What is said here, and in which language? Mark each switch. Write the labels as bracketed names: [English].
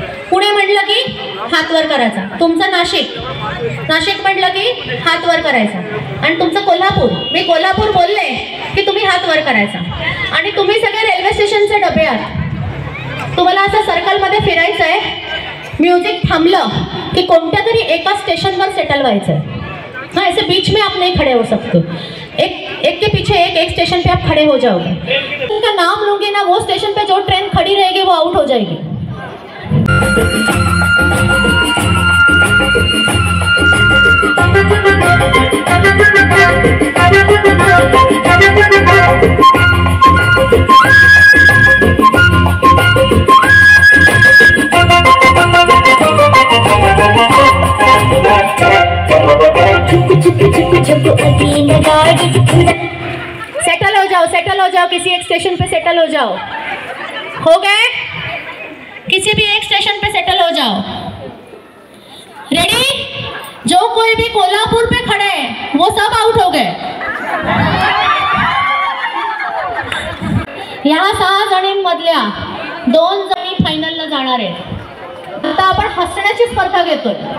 [Marathi] पुणे म्हटलं की हात वर करायचा. तुमचं नाशिक. नाशिक म्हटलं की हात वर करायचा. आणि तुमचं कोल्हापूर. मी कोल्हापूर बोलले की तुम्ही हात वर करायचा. आणि तुम्ही सगळे रेल्वे स्टेशनचे डबे आहात. तुम्हाला असं सर्कलमध्ये फिरायचं आहे. म्युझिक थांबलं की कोणत्या तरी एका स्टेशनवर सेटल व्हायचं आहे. [Hindi] हाँ, ऐसे बीच में आप नहीं खड़े हो सकते. एक के पीछे एक स्टेशन पे आप खड़े हो जाओगे. उनका नाम लूंगी ना, वो स्टेशन पे जो ट्रेन खड़ी रहेगी वो आउट हो जाएगी. सेटल हो जाओ, किसी एक स्टेशन पे सेटल हो जाओ. हो गए? किसी भी एक स्टेशन पे सेटल हो जाओ. रेडी? जो कोई भी कोल्हापुर पे खड़े हैं वो सब आउट हो गए. [Marathi] या 6 जणींमधल्या 2 जणी फायनलला जाणार आहेत. आता आपण हसण्याची स्पर्धा घेतोय.